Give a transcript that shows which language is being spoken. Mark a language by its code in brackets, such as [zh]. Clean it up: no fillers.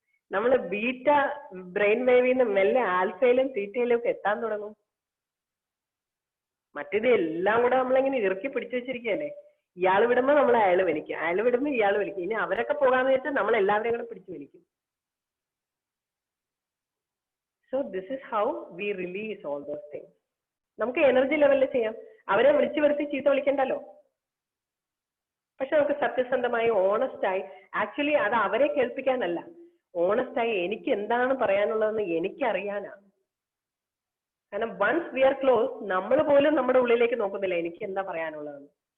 [ml] നമ്മൾ beta brain വേവിൽ നിന്ന് മെല്ലെ ആൽഫയിലും തീറ്റയിലും ഒക്കെ എത്താൻ തുടങ്ങും. മറ്റേത് എല്ലാം കൂടെ നമ്മളിങ്ങനെ ഇറുക്കി പിടിച്ചു വെച്ചിരിക്കുകയല്ലേ. ഇയാൾ വിടുമ്പോ നമ്മൾ അയാൾ വലിക്കും, അയാൾ വിടുമ്പോ ഇയാൾ വലിക്കും. ഇനി അവരൊക്കെ പോകാന്ന് വെച്ചാൽ നമ്മൾ എല്ലാവരെയും കൂടെ പിടിച്ചു വലിക്കും. [en] So this is how we release all those things. [ml] നമുക്ക് എനർജി ലെവലിൽ ചെയ്യാം. അവരെ വിളിച്ചു വരുത്തി ചീത്ത വിളിക്കണ്ടല്ലോ. പക്ഷെ നമുക്ക് സത്യസന്ധമായി ഓണസ്റ്റായി, ആക്ച്വലി അത് അവരെ കേൾപ്പിക്കാനല്ല, ഓണസ്റ്റായി എനിക്ക് എന്താണ് പറയാനുള്ളതെന്ന് എനിക്കറിയാനാണ്. കാരണം [en] once we are close, [ml] നമ്മൾ പോലും നമ്മുടെ ഉള്ളിലേക്ക് നോക്കുന്നില്ല എനിക്ക് എന്താ പറയാനുള്ളതെന്ന്.